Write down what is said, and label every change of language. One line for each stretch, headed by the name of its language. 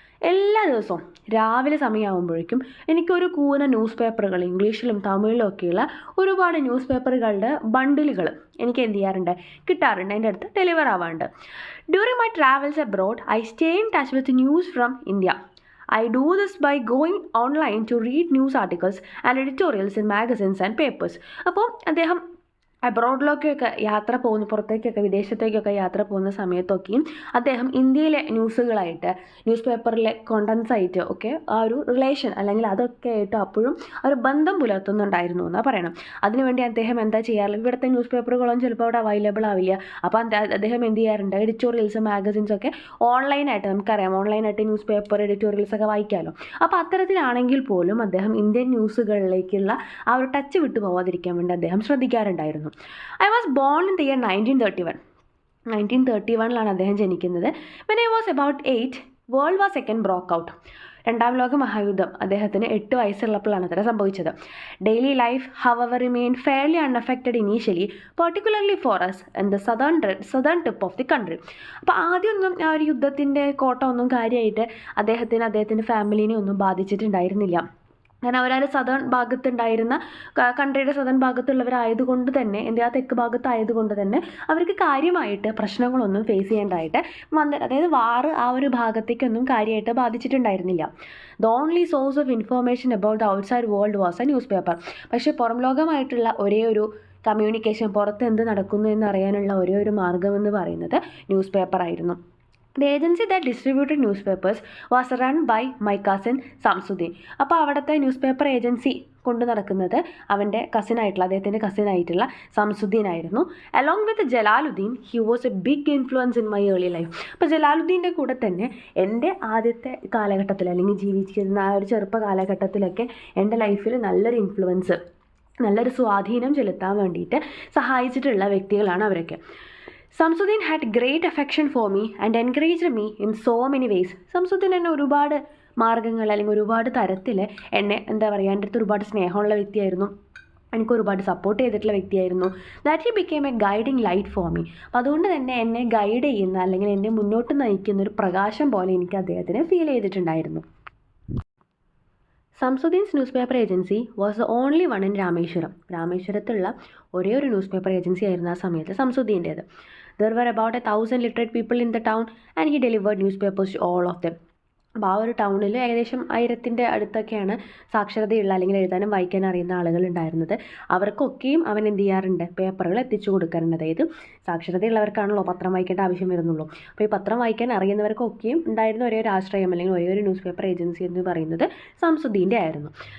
Malayalam: എല്ലാ ദിവസവും രാവിലെ സമയമാകുമ്പോഴേക്കും എനിക്കൊരു കൂന ന്യൂസ് പേപ്പറുകൾ, ഇംഗ്ലീഷിലും തമിഴിലും ഒക്കെയുള്ള ഒരുപാട് ന്യൂസ് പേപ്പറുകളുടെ ബണ്ടിലുകൾ എനിക്ക് എന്ത് ചെയ്യാറുണ്ട്, കിട്ടാറുണ്ട്, എൻ്റെ അടുത്ത് deliver ആവാറുണ്ട്.
English: During my travels abroad I stay in touch with news from India. I do this by going online to read news articles and editorials in magazines and papers.
Malayalam: അപ്പോൾ അദ്ദേഹം അബ്രോഡിലേക്കൊക്കെ യാത്ര പോകുന്ന, പുറത്തേക്കൊക്കെ വിദേശത്തേക്കൊക്കെ യാത്ര പോകുന്ന സമയത്തൊക്കെയും അദ്ദേഹം ഇന്ത്യയിലെ ന്യൂസുകളായിട്ട്, ന്യൂസ് പേപ്പറിലെ കോണ്ടൻസ് ആയിട്ട് ഒക്കെ ആ ഒരു റിലേഷൻ, അല്ലെങ്കിൽ അതൊക്കെ ആയിട്ട് അപ്പോഴും ഒരു ബന്ധം പുലർത്തുന്നുണ്ടായിരുന്നു എന്നാണ് പറയണം. അതിനുവേണ്ടി അദ്ദേഹം എന്താ ചെയ്യാറില്ല, ഇവിടുത്തെ ന്യൂസ് പേപ്പറുകളൊന്നും ചിലപ്പോൾ അവിടെ അവൈലബിൾ ആവില്ല. അപ്പോൾ അദ്ദേഹം എന്ത് ചെയ്യാറുണ്ട്, എഡിറ്റോറിയൽസ്, മാഗസിൻസ് ഒക്കെ ഓൺലൈനായിട്ട്, നമുക്കറിയാം ഓൺലൈനായിട്ട് ന്യൂസ് പേപ്പർ എഡിറ്റോറിയൽസ് ഒക്കെ വായിക്കാമല്ലോ. അപ്പോൾ അത്തരത്തിലാണെങ്കിൽ പോലും അദ്ദേഹം ഇന്ത്യൻ ന്യൂസുകളിലേക്കുള്ള ആ ഒരു ടച്ച് വിട്ടു പോകാതിരിക്കാൻ വേണ്ടി അദ്ദേഹം ശ്രദ്ധിക്കാറുണ്ടായിരുന്നു.
English: I was born in the year 1931.
Malayalam: 1931 അദ്ദേഹം ജനിക്കുന്നത്.
English: When I was about 8, World War II broke out.
Malayalam: രണ്ടാം ലോക മഹായുദ്ധം അദ്ദേഹത്തിന് 8 വയസ്സുള്ളപ്പോഴാണ് അത്ര സംഭവിച്ചത്.
English: Daily life however remained fairly unaffected initially, particularly for us in the southern tip of the country.
Malayalam: അപ്പോൾ ആദ്യമൊന്നും ആ ഒരു യുദ്ധത്തിൻ്റെ കോട്ടമൊന്നും കാര്യമായിട്ട് അദ്ദേഹത്തിൻ്റെ ഫാമിലിനെ ഒന്നും ബാധിച്ചിട്ടുണ്ടായിരുന്നില്ല. കാരണം അവരൊരു സദേൺ ഭാഗത്തുണ്ടായിരുന്ന, കൺട്രിയുടെ സദേൺ ഭാഗത്തുള്ളവരായതുകൊണ്ട് തന്നെ, ഇന്ത്യ തെക്ക് ഭാഗത്തായതുകൊണ്ട് തന്നെ അവർക്ക് കാര്യമായിട്ട് പ്രശ്നങ്ങളൊന്നും ഫേസ് ചെയ്യേണ്ടതായിട്ട് അതായത് വാറ് ആ ഒരു ഭാഗത്തേക്കൊന്നും കാര്യമായിട്ട് ബാധിച്ചിട്ടുണ്ടായിരുന്നില്ല.
English: The only source of information about the outside world was a newspaper.
Malayalam: പക്ഷേ പുറം ലോകമായിട്ടുള്ള ഒരേ ഒരു കമ്മ്യൂണിക്കേഷൻ, പുറത്ത് എന്ത് നടക്കുന്നു എന്നറിയാനുള്ള ഒരേ ഒരു മാർഗ്ഗമെന്ന് പറയുന്നത് ന്യൂസ് പേപ്പർ ആയിരുന്നു.
English: The agency that distributed newspapers was run by my cousin Samsudeen.
Malayalam: അപ്പോൾ അവിടുത്തെ ന്യൂസ് പേപ്പർ ഏജൻസി കൊണ്ടു നടക്കുന്നത് അദ്ദേഹത്തിൻ്റെ കസിനായിട്ടുള്ള സംസുദ്ദീൻ ആയിരുന്നു.
English: Along with Jalaluddin he was a big influence in my early life.
Malayalam: അപ്പോൾ ജലാലുദ്ദീൻ്റെ കൂടെ തന്നെ എൻ്റെ ആദ്യത്തെ കാലഘട്ടത്തിൽ, അല്ലെങ്കിൽ ജീവിച്ചിരുന്ന ആ ഒരു ചെറുപ്പ കാലഘട്ടത്തിലൊക്കെ എൻ്റെ ലൈഫിൽ നല്ലൊരു ഇൻഫ്ലുവൻസ്, നല്ലൊരു സ്വാധീനം ചെലുത്താൻ വേണ്ടിയിട്ട് സഹായിച്ചിട്ടുള്ള വ്യക്തികളാണ് അവരൊക്കെ.
English: Samsuddin had great affection for me and encouraged me in so many ways.
Malayalam: Samsudeen എന്നെ ഒരുപാട് മാർഗ്ഗങ്ങൾ, അല്ലെങ്കിൽ ഒരുപാട് തരത്തിൽ എന്നെ എന്താ പറയുക, എൻ്റെ അടുത്ത് ഒരുപാട് സ്നേഹമുള്ള വ്യക്തിയായിരുന്നു, എനിക്ക് ഒരുപാട് സപ്പോർട്ട് ചെയ്തിട്ടുള്ള വ്യക്തിയായിരുന്നു.
English: That he became a guiding light for me.
Malayalam: അപ്പോൾ അതുകൊണ്ട് തന്നെ എന്നെ ഗൈഡ് ചെയ്യുന്ന, അല്ലെങ്കിൽ എന്നെ മുന്നോട്ട് നയിക്കുന്ന ഒരു പ്രകാശം പോലെ എനിക്ക് അദ്ദേഹത്തിനെ ഫീൽ ചെയ്തിട്ടുണ്ടായിരുന്നു.
English: Samsuddin's newspaper agency was the only one in Rameswaram.
Malayalam: രാമേശ്വരത്തുള്ള ഒരേ ഒരു ന്യൂസ് പേപ്പർ ഏജൻസി ആയിരുന്നു ആ സമയത്ത് സംസുദ്ദീൻ്റേത്.
English: There were about 1,000 literate people in the town and he delivered newspapers to all of them.
Malayalam: അപ്പോൾ ആ ഒരു ടൗണിൽ ഏകദേശം 1000ൻ്റെ അടുത്തൊക്കെയാണ് സാക്ഷരതയുള്ള അല്ലെങ്കിൽ എഴുതാനും വായിക്കാനും അറിയുന്ന ആളുകൾ ഉണ്ടായിരുന്നത്. അവർക്കൊക്കെയും അവൻ എന്ത് ചെയ്യാറുണ്ട്, പേപ്പറുകൾ എത്തിച്ചു കൊടുക്കാറുണ്ട്. അതായത് സാക്ഷരതയുള്ളവർക്കാണല്ലോ പത്രം വായിക്കേണ്ട ആവശ്യം വരുന്നുള്ളൂ. അപ്പോൾ ഈ പത്രം വായിക്കാൻ അറിയുന്നവർക്കൊക്കെയും ഉണ്ടായിരുന്ന ഒരേ ഒരു ആശ്രയം അല്ലെങ്കിൽ ഒരേ ഒരു ന്യൂസ് പേപ്പർ ഏജൻസി എന്ന് പറയുന്നത് സംസുദ്ദീൻ്റെ ആയിരുന്നു.